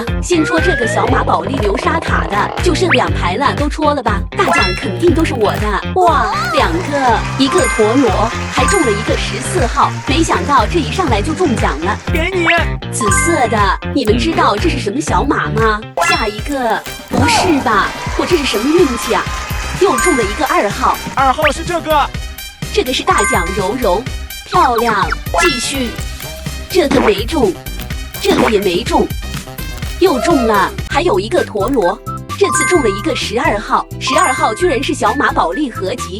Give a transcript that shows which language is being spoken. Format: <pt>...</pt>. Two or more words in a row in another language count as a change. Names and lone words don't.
<zh>先戳这个小马宝莉流沙塔的，就剩2排了，都戳了吧，大獎肯定都是我的。哇，2個，1個陀螺，還中了一個14號，沒想到這一上來就中獎了。給你，紫色的，你們知道這是什麼小馬嗎？下一個，不是吧？我這是什麼運氣啊？又中了一個2號，2 號是這個，這個是大獎柔柔，漂亮，繼續。這個沒中，這個也沒中，又中了，還有一個陀螺，這次中了一個12號，12號居然是小馬寶莉合集。</zh>